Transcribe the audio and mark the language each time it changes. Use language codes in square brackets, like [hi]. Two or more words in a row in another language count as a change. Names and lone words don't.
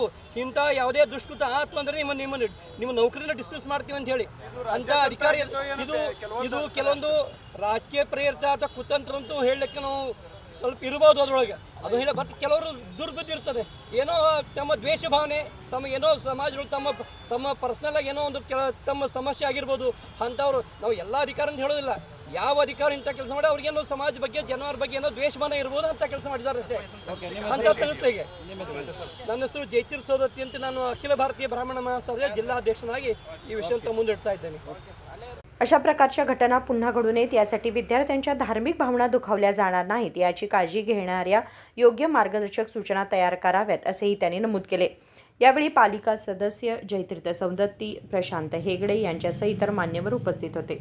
[kn] ಇಂಥ ಯಾವುದೇ ದುಷ್ಕೃತ ಆಯ್ತು ಅಂದರೆ ನಿಮ್ಮ ನೌಕರಿನ ಡಿಸ್ಮಿಸ್ ಮಾಡ್ತೀವಿ ಅಂತ ಹೇಳಿ ಅಂತ ಅಧಿಕಾರಿ ಇದು ಕೆಲವೊಂದು ರಾಜಕೀಯ ಪ್ರೇರಿತ ಅಥವಾ ಕುತಂತ್ರ ಅಂತೂ ಹೇಳಲಿಕ್ಕೆ ನಾವು ಸ್ವಲ್ಪ ಇರ್ಬೋದು ಅದರೊಳಗೆ, ಅದು ಹೇಳ ಬಟ್ ಕೆಲವರು ದುರ್ಬುದ್ಧಿ ಇರ್ತದೆ, ಏನೋ ತಮ್ಮ ದ್ವೇಷ ಭಾವನೆ, ತಮ್ಮ ಏನೋ ಸಮಾಜಗಳು ತಮ್ಮ ಪರ್ಸನಲ್ ಏನೋ ಒಂದು ತಮ್ಮ ಸಮಸ್ಯೆ ಆಗಿರ್ಬೋದು ಅಂಥವ್ರು ನಾವು ಎಲ್ಲ ಅಧಿಕಾರ ಅಂತ ಹೇಳೋದಿಲ್ಲ। ಯಾವ ಅಧಿಕಾರ ಇಂಥ ಕೆಲಸ ಮಾಡಿ ಅವ್ರಿಗೇನೋ ಸಮಾಜ ಬಗ್ಗೆ ಜನರ ಬಗ್ಗೆ ಏನೋ ದ್ವೇಷ ಭಾವನೆ ಇರ್ಬೋದು ಅಂತ ಕೆಲಸ ಮಾಡಿದ್ದಾರೆ ಅಷ್ಟೇ ಅಂತ ತಿಳಿತೆಗೆ। ನನ್ನ ಹೆಸರು ಜೈತಿರ್ ಸೋದತ್ತಿ ಅಂತ, ನಾನು ಅಖಿಲ ಭಾರತೀಯ ಬ್ರಾಹ್ಮಣ ಮಹಾಸಭೆಯ ಜಿಲ್ಲಾಧ್ಯಕ್ಷನಾಗಿ ಈ ವಿಷಯ ಮುಂದಿಡ್ತಾ ಇದ್ದೇನೆ। [mr] अशा प्रकारच्या घटना पुन्हा घडू नयेत यासाठी विद्यार्थ्यांच्या धार्मिक भावना दुखावल्या जाणार नाहीत याची काळजी घेणाऱ्या योग्य मार्गदर्शक सूचना तयार कराव्यात असेही त्यांनी नमूद केले। यावेळी पालिका सदस्य जयतीर्थ सौदत्ती, प्रशांत हेगडे यांच्यासह इतर मान्यवर उपस्थित होते।